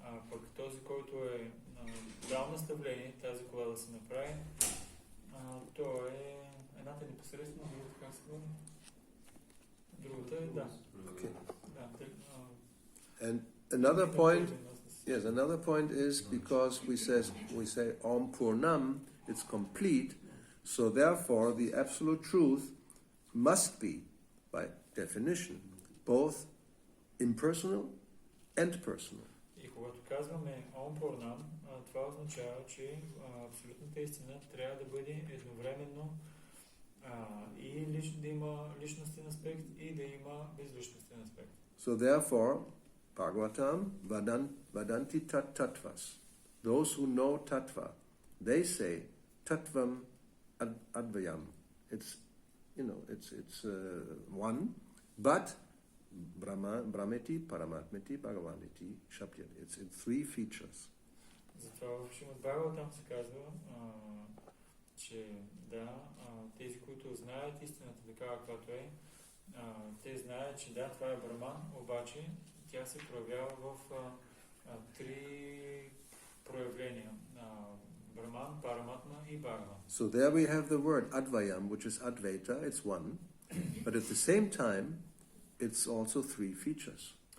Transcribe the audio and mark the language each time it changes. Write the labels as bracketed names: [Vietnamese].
[Bulgarian] Пък този, който е дал наставление тази кола да се направи, то е едната непосредствена, другата как се говори? Другата е да. [English] Okay. [Bulgarian] Да, [English] And another point, yes, another point is because we say Om Purnam, it's complete, so therefore the absolute truth must be, by definition, both impersonal and personal. [Bulgarian] И когато казваме Om Purnam, това означава, че абсолютната истина трябва да бъде едновременно и да има личностен аспект и да има безличностен аспект. [English] So therefore, Bhagavatam, Vadanti Tat Tattvas. Those who know Tattva, they say Tattvam Advayam. It's, it's one, but Brahmeti, Paramatmeti, Bhagavaniti, Shabdyati. It's in three features. [Bulgarian] Затова в Шримад Бхагаватам се казва, че тези, които знаят истината такава, каквато е, те знаят, че да, това е Браман, обаче тя се проявява в три проявления. Браман, Параматма и Бхагаван. [English] So there we have the word Advayam, which is Advaita, it's one, but at the same time, it's also three features.